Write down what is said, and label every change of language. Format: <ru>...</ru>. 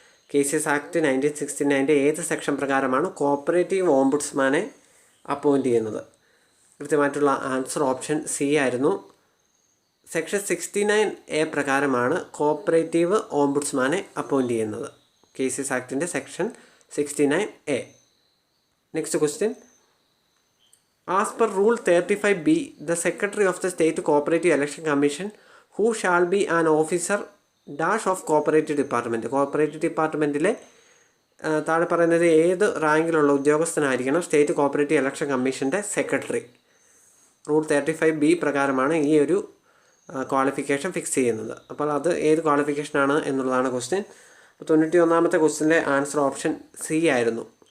<ml>Cases act 1969 ഏത് section പ്രകാരമാണ് cooperative ഓംബുഡ്സ്മാനെ appoint ചെയ്യുന്നത്? കൃത്യമായിട്ടുള്ള ആൻസർ ഓപ്ഷൻ സി ആയിരുന്നു. സെക്ഷൻ 69A പ്രകാരമാണ് കോപ്പറേറ്റീവ് ഓംബുഡ്സ്മാനെ അപ്പോയിൻറ്റ് ചെയ്യുന്നത്. Cases ആക്ടിൻ്റെ section</ml> <en>69A. Next question. As per Rule 35B, the Secretary of the State Cooperative Election Commission, who shall be an officer dash of Cooperative Department.</en> <ml>Cooperative Departmentലെ താഴെ പറയുന്നത് ഏത് റാങ്കിലുള്ള ഉദ്യോഗസ്ഥനായിരിക്കണം state cooperative election കമ്മീഷൻ്റെ secretary. Rule 35B പ്രകാരമാണ് ഈ ഒരു qualification fix ചെയ്യുന്നത്. അപ്പോൾ അത് ഏത് ക്വാളിഫിക്കേഷനാണ് എന്നുള്ളതാണ് ക്വസ്റ്റ്യൻ. അപ്പോൾ 91ാമത്തെ ക്വസ്റ്റ്യൻ്റെ ആൻസർ ഓപ്ഷൻ സി ആയിരുന്നു.</ml>